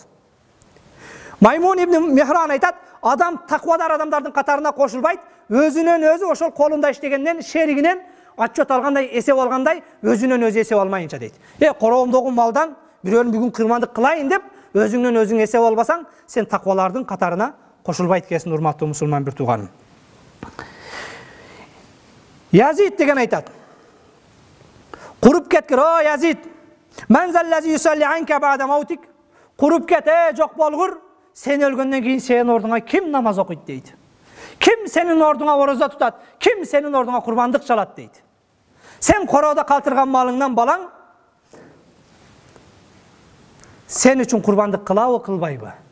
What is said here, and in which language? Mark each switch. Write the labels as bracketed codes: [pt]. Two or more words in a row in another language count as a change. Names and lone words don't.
[ky] Маймун ибн Михран айтат: адам таквадар адамдардын катарына кошулбайт, өзүнөн өзү ошол колунда иштегенден, шеригинен отчет алгандай, эсеп алгандай, өзүнөн өзү эсеп алмайынча дейт. Короомдогу малдан бирөөнү бүгүн кырмандык кылайын деп өзүңнөн өзүң эсеп албасаң, сен таквалардын катарына кошулбайт экенсиң, урматтуу мусулман бир тууганым. Язид деген айтат: куруп кеткир, о Язид, [ar] من ذا الذي يصلي عنك بعد موتك. [ky] Куруп кет, жок болгур, сен өлгөндөн кийин сенин ордуңа ким намаз окуйт дейт. Ким сенин ордуңа ороза тутат, ким сенин ордуңа курбандык чалат дейт. Сен короодо калтырган малыңдан балаң сен үчүн курбандык кылабы, кылбайбы?